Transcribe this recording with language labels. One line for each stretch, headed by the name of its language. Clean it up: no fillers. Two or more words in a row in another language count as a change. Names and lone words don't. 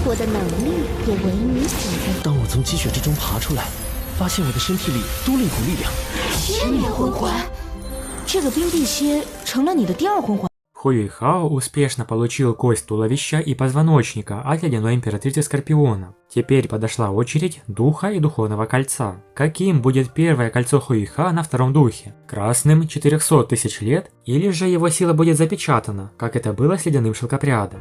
Chinese: 我的能力也为你所用。当我从积雪之中爬出来，发现我的身体里多了一股力量。千年魂环，这个冰碧蝎成了你的第二魂环。
Russian: Хуэйхао успешно получил кость туловища и позвоночника от ледяной императрицы Скорпиона. Теперь подошла очередь духа и духовного кольца. Каким будет первое кольцо Хуэйхао на втором духе? Красным 400 тысяч лет, или же его сила будет запечатана, как это было с ледяным шелкопрядом?